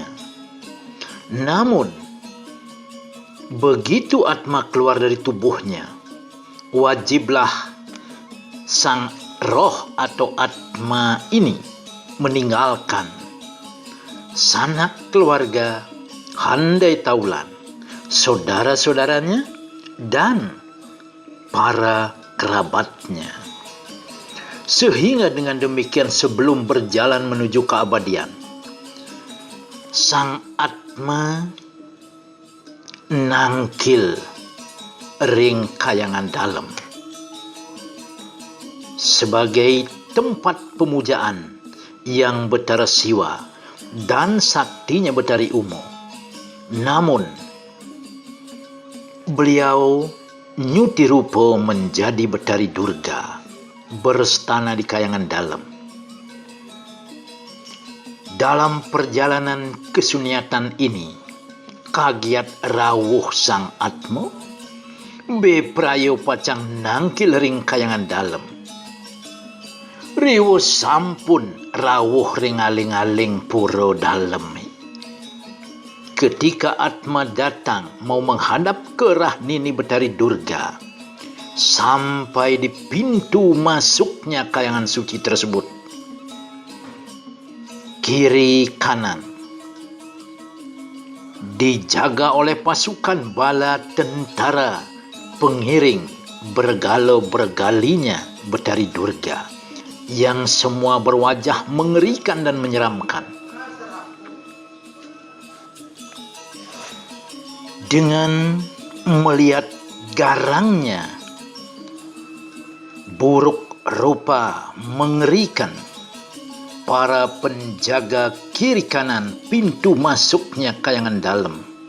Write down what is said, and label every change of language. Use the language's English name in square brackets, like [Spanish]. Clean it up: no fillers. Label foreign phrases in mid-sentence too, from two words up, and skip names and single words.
[Indonesian] Namun, begitu atma keluar dari tubuhnya, wajiblah sang roh atau atma ini meninggalkan sanak keluarga, handai taulan, saudara-saudaranya, dan para kerabatnya. Sehingga dengan demikian sebelum berjalan menuju keabadian, [Balinese] sang atma nangkil ring kayangan dalam [Indonesian] sebagai tempat pemujaan yang betara siwa dan saktinya betari umo. Namun beliau [Balinese] nyuti rupa [Indonesian] menjadi betari Durga, berstana di kayangan dalam. Dalam perjalanan kesunyatan ini, [Balinese] kagiat rawuh sang atma, beprayo pacang nangkil ring kayangan dalam. Riwo sampun rawuh ring aling-aling puro dalam. [Indonesian] Ketika atma datang mau menghadap ke Rahnini Betari Durga, sampai di pintu masuknya kayangan suci tersebut, kiri kanan dijaga oleh pasukan bala tentara pengiring bergalo-bergalinya Betari Durga, yang semua berwajah mengerikan dan menyeramkan. Dengan melihat garangnya, buruk rupa mengerikan, para penjaga kiri kanan pintu masuknya kayangan dalam.